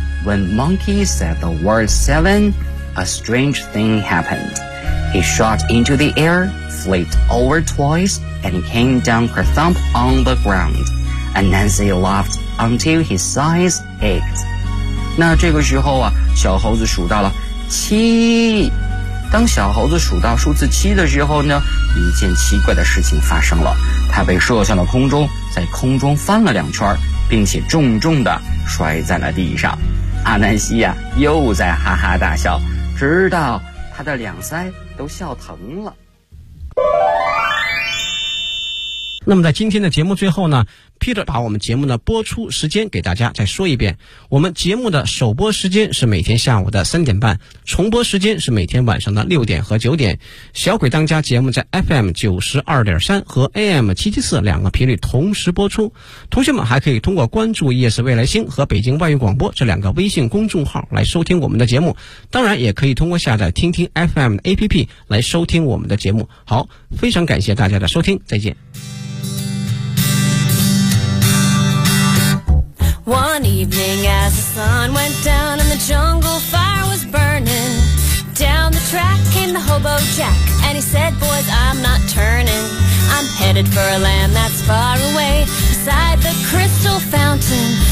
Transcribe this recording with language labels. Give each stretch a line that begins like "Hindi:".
English: When Monkey said the word seven, a strange thing happened. He shot into the air, flipped over twice, and came down kerthump on the ground. Anansi laughed until his eyes ached.
Chinese: 那这个时候啊，小猴子数到了七。当小猴子数到数字七的时候呢，一件奇怪的事情发生了。他被射向了空中，在空中翻了两圈，并且重重地摔在了地上。阿南西啊，又在哈哈大笑，直到他的两腮都笑疼了。那么在今天的节目最后呢， Peter 把我们节目的播出时间给大家再说一遍。我们节目的首播时间是每天下午的3:30，重播时间是每天晚上的6点和9点。小鬼当家节目在 FM92.3 和 AM774 两个频率同时播出。同学们还可以通过关注夜市未来星和北京外语广播这两个微信公众号来收听我们的节目，当然也可以通过下载听听 FM 的 APP 来收听我们的节目。好，非常感谢大家的收听，再见。
English: One evening as the sun went down and the jungle fire was burning, down the track came the hobo Jack, and he said, boys, I'm not turning. I'm headed for a land that's far away, beside the crystal fountain.